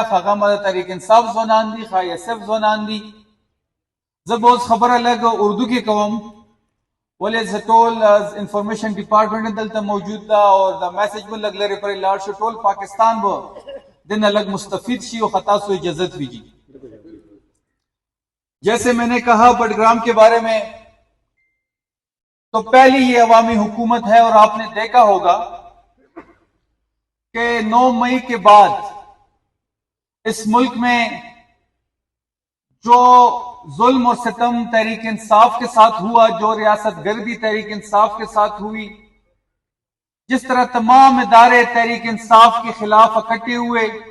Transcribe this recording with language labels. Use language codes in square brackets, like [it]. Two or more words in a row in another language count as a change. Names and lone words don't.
[ps] هغه تحریک انصاف ځوانان دي ښایي ایس ایف ځوانان دي زه به اوس خبره لږ اردو کې کوم ولې زه ټول انفارمیشن ډپارټمنټ دلته موجود ده اور دا میسج به لږ لرې پرې لاړ شو ټول پاکستان به دنه لږ مستفید شي او خطا سو اجازت ویجی [ur] جیسے میں نے کہا بڈگرام کے بارے میں تو پہلی یہ عوامی حکومت ہے اور آپ نے دیکھا ہوگا کہ 9 مئی کے بعد اس ملک میں جو ظلم اور ستم تحریک انصاف کے ساتھ ہوا جو ریاست گردی تحریک انصاف کے ساتھ ہوئی جس طرح تمام ادارے تحریک انصاف کے خلاف اکٹھے ہوئے